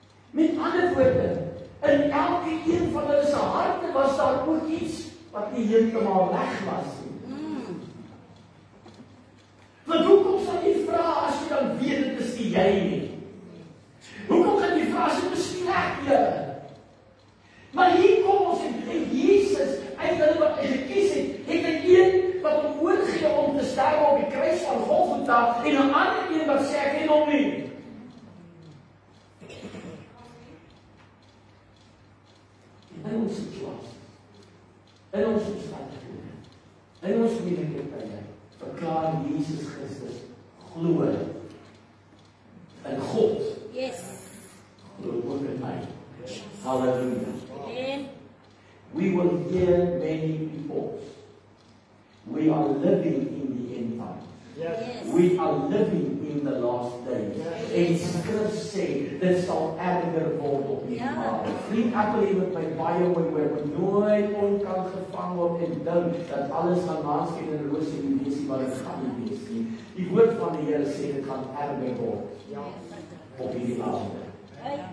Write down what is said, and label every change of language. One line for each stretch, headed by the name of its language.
Afrikaans: Met ander woorde, in elke een van hulle se harte was daar ook iets wat nie heeltemal reg was nie. Want hoekom sal jy vra as jy dan weet dit is nie jy nie? Hoekom gaan jy vra as dit miskien ek jy? Maar hier kom ons en Jesus, uit hulle wat hy gekies het, het hy een wat hom oorgee om te sterwe op die kruis van Golgotha en 'n ander een wat sê ek ken hom nie. In ons situasie, in ons omstandighede, in ons moeilike tye, verklaar Jesus Christus glo in God. Yes. Glo ook in my. Hallelujah. Amen.
English: We will hear many reports. We are living in the end times. We are living in the last days.
Afrikaans: En skrif sê, dit sal erger word op die aarde. Vriend, ek wil hier met my baie mooi hoor, want nooit onkant gevang word en dink dat alles gaan maanskyn en roos en die wees, maar dit gaan nie wees nie. Die woord van die Here sê, dit gaan erger word op die aarde.